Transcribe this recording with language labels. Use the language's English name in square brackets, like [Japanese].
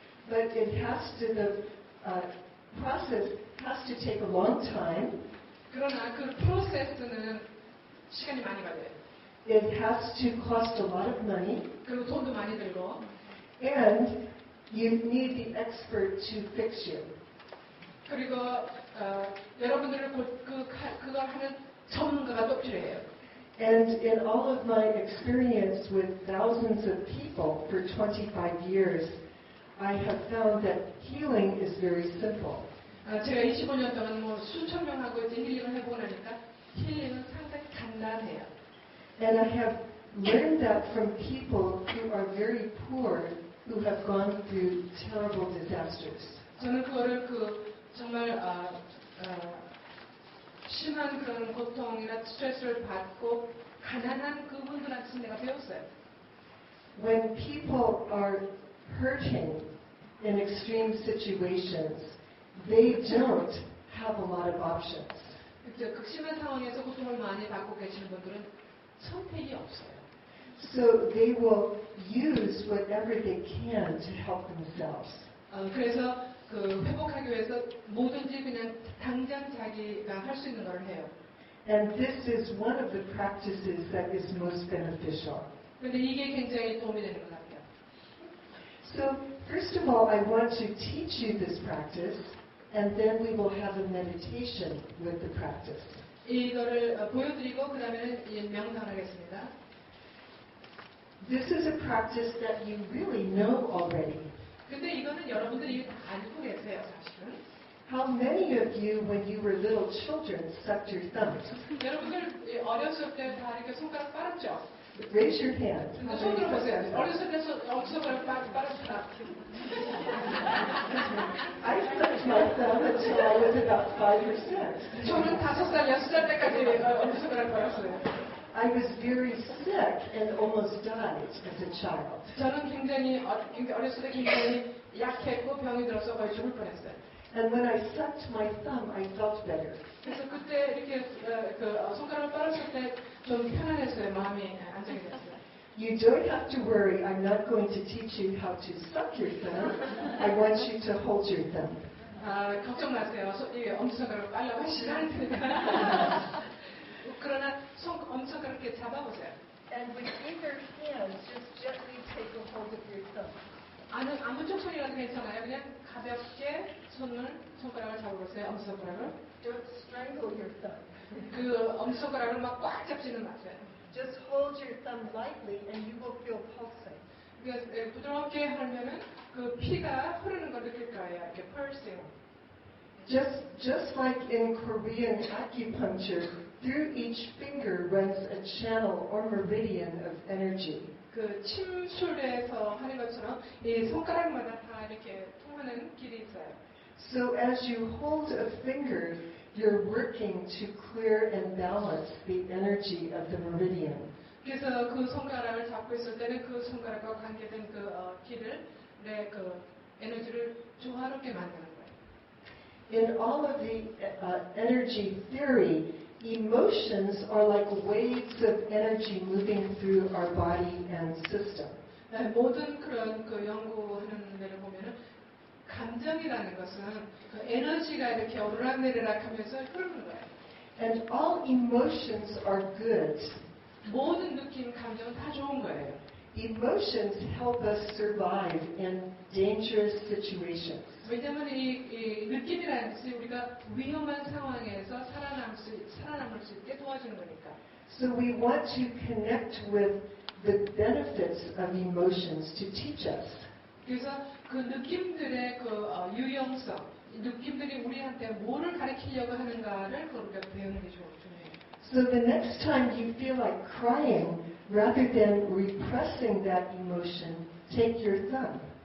[English] But it has to, the process has to take a long time. [Korean] 그러나 그 프로세스는 시간이 많이 걸려요. [English] It has to cost a lot of money. [Korean] 그리고 돈도 많이 들고. [English] And you need the expert to fix you. [Korean] 그리고 여러분들을 그걸 하는 전문가가 또 필요해요. [English] And in all of my experience with thousands of people for 25 years, I have found that healing is very simple. [Korean] 제가 25년 동안 수천 명하고 이제 힐링을 해보고 나니까 힐링은 상당히 간단해요. [English] And I have learned that from people who are very poor, who have gone through terrible disasters. [Korean] 저는 그거를 정말 심한 그런 고통이나 스트레스를 받고 가난한 그분들한테 내가 배웠어요. [English] When people are hurting in extreme situations, they don't have a lot of options. [Korean] 극심한 상황에서 고통을 많이 받고 계시는 분들은 선택이 없어요. [English] So they will use whatever they can to help themselves. [Korean] 그래서 회복하기 위해서 뭐든지 그냥 당장 자기가 할 수 있는 걸 해요. [English] And this is one of the practices that is most beneficial. [Korean] 근데 이게 굉장히 도움이 되는 것 같아요. [English] So first of all, I want to teach you this practice, and then we will have a meditation with the practice. [Korean] 이거를 보여드리고 그 다음에는 명상을 하겠습니다. [English] This is a practice that you really know already. [Korean] 근데 이거는 여러분들이 다 알고 계세요, 사실은. [English] How many of you, when you were little children, sucked your thumbs? [Korean] 여러분들 어렸을 때 다 이렇게 손가락 빨았죠? [English] Raise your hand. [Korean] 손 들어보세요. 어렸을 때 엄지손가락 빠졌다. [English] I sucked my thumb until I was about 5%. [Korean] 저는 5살, 6살 때까지 엄지손가락 빠졌어요. [English] I was very sick and almost died as a child. [Korean] 저는 굉장히 어렸을 때 굉장히 약했고 병이 들어서 거의 죽을 뻔했어요. [English] And when I sucked my thumb, I felt better. [Korean] 그래서 그때 이렇게 손가락을 빨았을 때 좀 편안했어요. 마음이 안정이 됐어요. [English] You don't have to worry. I'm not going to teach you how to suck your thumb. I want you to hold your thumb. [Korean] 걱정 마세요. 이 엄지손가락을 빨라고 하시지 않을 테니까. 그러나 엄지손가락을 이렇게 잡아보세요. [English] And with either hand, just gently take a hold of your thumb. [Korean] 아무 쪽 손이라도 괜찮아요. 그냥 가볍게 손가락을 잡아보세요. 엄지손가락을. [English] Don't strangle your thumb. [Korean] 그 엄지손가락을 막 꽉 잡지는 마세요. [English] Just hold your thumb lightly and you will feel pulsing. [Korean] 그러니까 부드럽게 하면은 그 피가 흐르는 걸 느낄 거예요. 이렇게 pulsing. [English] Just like in Korean acupuncture, through each finger runs a channel or meridian of energy. [Korean] 그 침술에서 하는 것처럼 이 손가락마다 다 이렇게 통하는 길이 있어요. [English] So as you hold a finger, you're working to clear and balance the energy of the meridian. [Korean] 그래서 그 손가락을 잡고 있을 때는 그 손가락과 관계된 그 길을 그 에너지를 조화롭게 만드는 거예요. [English] In all of the energy theory, emotions are like waves of energy moving through our body and system. [Korean] 모든 그런 그 연구하는 데를 보면은 감정이라는 것은 그 에너지가 이렇게 오르락내리락 하면서 흐르는 거예요. [English] And all emotions are good. [Korean] 모든 느낌, 감정은 다 좋은 거예요. [English] Emotions help us survive in dangerous situations. [Korean] 왜냐하면 이 느낌이라는 것이 우리가 위험한 상황에서 살아남을 수 있게 도와주는 거니까. [English] So we want to connect with the benefits of emotions to teach us. [Korean] 그래서 그 느낌들의 그 유용성, 느낌들이 우리한테 뭐를 가르치려고 하는가를 우리가 배우는 게 중요해요. [English] So the next time you feel like crying, rather than repressing that emotion, take your thumb.